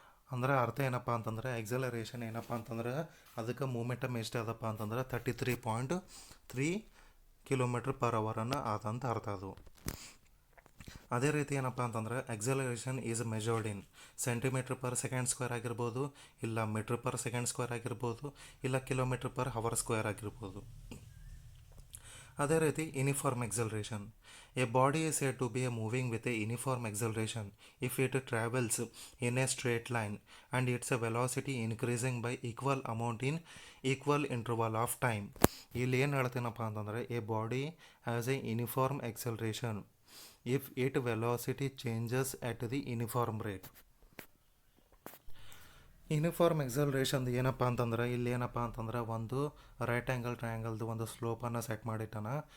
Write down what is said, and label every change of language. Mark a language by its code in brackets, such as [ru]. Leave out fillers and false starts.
[kn] ಅಂದ್ರೆ ಅರ್ಥ ಏನಪ್ಪ ಅಂತಂದ್ರೆ ಎಕ್ಸಲರೇಷನ್ ಏನಪ್ಪ ಅಂತಂದ್ರೆ ಅದಕ್ಕೆ ಮೂಮೆಂಟಮ್ ಎಷ್ಟು ಅದಪ್ಪ ಅಂತಂದ್ರೆ 33.3 ಕಿಲೋಮೀಟ್ರ್ ಪರ್ ಅವರನ್ನು ಆದಂತ ಅರ್ಥ ಅದು. ಅದೇ ರೀತಿ ಏನಪ್ಪ ಅಂತಂದ್ರೆ [en] acceleration is measured in centimetre per second square [kn] ಆಗಿರ್ಬೋದು, ಇಲ್ಲ ಮೀಟ್ರ್ ಪರ್ ಸೆಕೆಂಡ್ ಸ್ಕ್ವೇರ್ ಆಗಿರ್ಬೋದು, ಇಲ್ಲ ಕಿಲೋಮೀಟ್ರ್ ಪರ್ ಹವರ್ ಸ್ಕ್ವೇರ್ ಆಗಿರ್ಬೋದು. ಅದೇ ರೀತಿ uniform acceleration. [en] A body is said to be a moving with a uniform acceleration if it travels in a straight line and its velocity increasing by equal amount in equal interval of time. [kn] ಇಲ್ಲಿ ಏನು ಹೇಳ್ತೀನಪ್ಪ ಅಂತಂದರೆ [en] A body has a uniform acceleration if it velocity changes at the uniform rate. [kn] Uniform ಎಕ್ಸಲರೇಷನ್ದು ಏನಪ್ಪ ಅಂತಂದ್ರೆ ಇಲ್ಲಿ ಏನಪ್ಪ ಅಂತಂದ್ರೆ ಒಂದು right angle ಟ್ರಯಾಂಗಲ್ದು ಒಂದು ಸ್ಲೋಪನ್ನು ಸೆಟ್ ಮಾಡಿಟ್ಟಾನ.